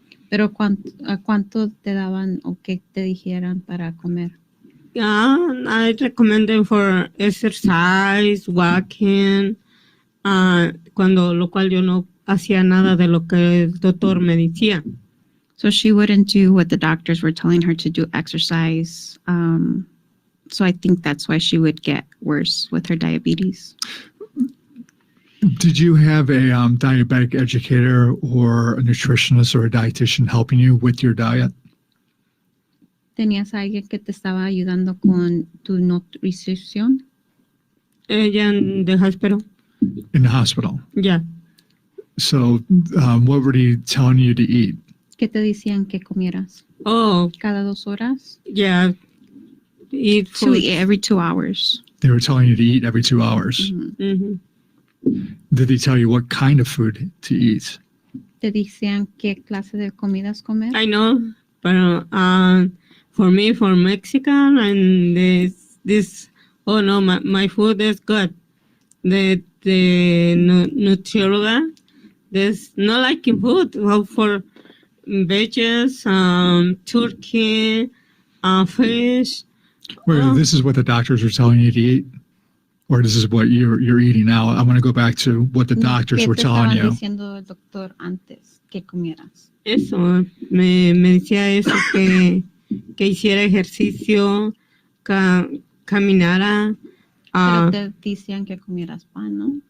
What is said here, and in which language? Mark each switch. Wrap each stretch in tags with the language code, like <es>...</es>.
<es>Pero ¿cuánto te daban o qué te dijeran para comer?</es> <en>I recommend them for exercise, walking,</en> <es>lo cual yo no hacía nada de lo que el doctor me decía.</es> <en>So she wouldn't do what the doctors were telling her to do, exercise. So I think that's why she would get worse with her diabetes. Did you have a diabetic educator or a nutritionist or a dietitian helping you with your diet?</en> <es>¿Tenías a alguien que te estaba ayudando con tu nutrición? Ella en</es> <en>the hospital. In the hospital? Yeah. So what were they telling you to eat?</en> <es>¿Qué te decían que comieras? Oh, ¿Cada 2 horas?</es> <en>yeah. Eat food. Every 2 hours. They were telling you to eat every 2 hours. Mm-hmm. Did they tell you what kind of food to eat?</en> <es>¿Te decían qué clase de comidas comer?</es> <en>I know, but for me, for Mexican, and this oh no, my food is good. The nutrióloga, there's not liking food. Well, for veggies, turkey, fish. Wait, this is what the doctors were telling you to eat? Or this is what you're eating now? I want to go back to what the doctors were telling you.</en> <es>¿Qué te estaban diciendo el doctor antes que comieras? Eso, me decía eso, que hiciera ejercicio, caminara. Pero te decían que comieras pan, ¿no?</es>